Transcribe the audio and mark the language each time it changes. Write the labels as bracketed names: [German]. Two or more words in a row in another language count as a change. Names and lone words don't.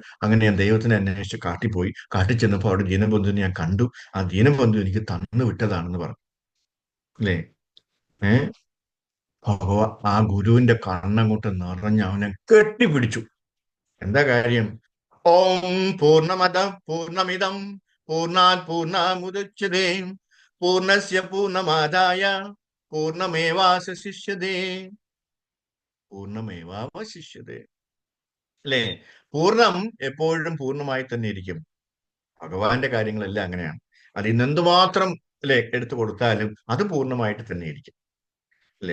[Malayalam] അങ്ങനെ ഞാൻ ദൈവത്തിനെ അന്വേഷിച്ച് കാട്ടിൽ പോയി. കാട്ടിൽ ചെന്നപ്പോ അവിടെ ദീനബന്ധുവിനെ ഞാൻ കണ്ടു. ആ ദീനബന്ധു എനിക്ക് തന്നു വിട്ടതാണെന്ന് പറഞ്ഞു, അല്ലേ? ആ ഗുരുവിന്റെ കണ്ണങ്ങോട്ട് നിറഞ്ഞ് അവനെ കെട്ടിപ്പിടിച്ചു. എന്താ കാര്യം? [Sanskrit] ॐ पूर्णमद पूर्णमिदं पूर्णात् पूर्णमुदच्यते पूर्णस्य पूर्णमादाय पूर्णमेवावशिष्यते पूर्णमेवावशिष्यते. [Malayalam] അല്ലേ? പൂർണ്ണം എപ്പോഴും പൂർണ്ണമായി തന്നെ ഇരിക്കും. ഭഗവാന്റെ കാര്യങ്ങളെല്ലാം അങ്ങനെയാണ്. അത് ഇന്നെന്തുമാത്രം അല്ലെ എടുത്തു കൊടുത്താലും അത് പൂർണ്ണമായിട്ട് തന്നെ ഇരിക്കും, അല്ലെ?